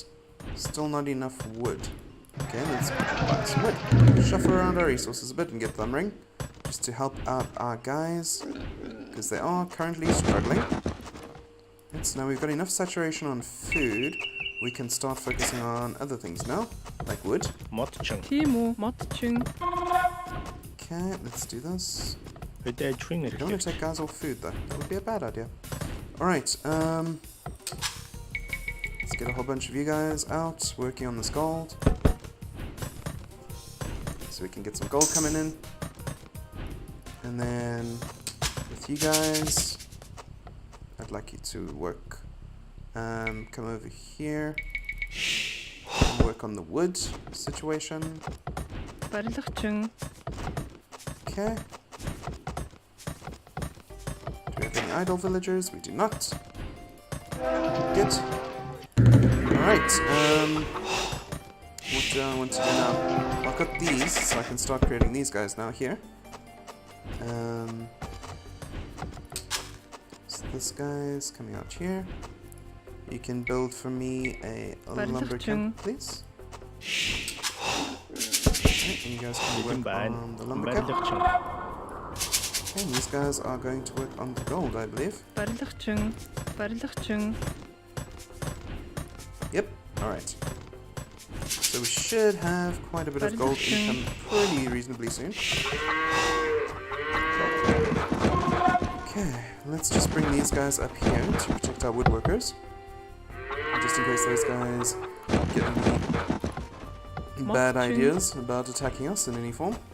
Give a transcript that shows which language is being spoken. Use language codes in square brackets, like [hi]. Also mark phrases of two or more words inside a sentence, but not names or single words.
[en] Still not enough wood. Okay, let's buy some wood. Shuffle around our resources a bit and get lumbering. Just to help out our guys. Because they are currently struggling. And so now we've got enough saturation on food. We can start focusing on other things now. Like wood. [mn] Модчин. Тийм үү? Мод чин. [en] Okay, let's do this. [mn] Хөдөө аж ахуйн [en] I don't want to [mn] хэрэглээ. [en] take guys off food though. That would be a bad idea. Alright, let's get a whole bunch of you guys out working on this gold. So we can get some gold coming in. And then with you guys, I'd like you to work. Come over here. And work on the wood situation. [mn] Барилга чин. [en] Okay. Do we have any idle villagers? We do not. Good. Alright, what do I want to do now? I've got these, so I can start creating these guys now here. So this guy's coming out here. You can build for me a lumber camp, please. Okay, and you guys can [mn] Бэлэн [en] work [mn] байна. [en] on the lumber camp. [mn] Барилгачин. [en] Okay, and these guys are going to work on the gold, I believe. [mn] Барилга чин. Барилга чин. [en] Yep, alright. So we should have quite a bit of gold income pretty reasonably soon. Okay, let's just bring these guys up here to protect our woodworkers. Just in case those guys get any bad ideas about attacking us in any form.